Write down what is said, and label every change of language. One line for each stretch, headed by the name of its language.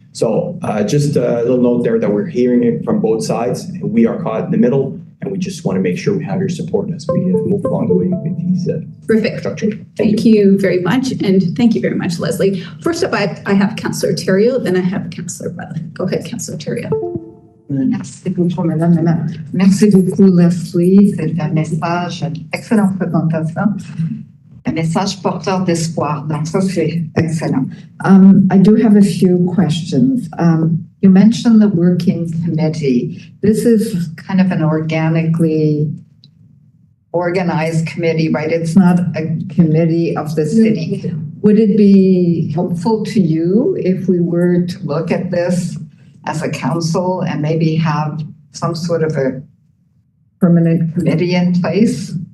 English: So just a little note there that we're hearing it from both sides. We are caught in the middle, and we just want to make sure we have your support as we move along the way with these Perfect. structure. Thank you very much. And thank you very much, Leslie. First up, I have Councillor Thériault, then I have Councillor Butler. Go ahead, Councillor Thériault.
French: Merci beaucoup, Madame la Maire. Merci beaucoup, Leslie. C'est un message, excellente présentation. Un message porteur d'espoir. Donc, ça, c'est excellent.
English: I do have a few questions. You mentioned the working committee. This is kind of an organically organized committee, right? It's not a committee of the city. Would it be helpful to you if we were to look at this as a council and maybe have some sort of a permanent committee in place?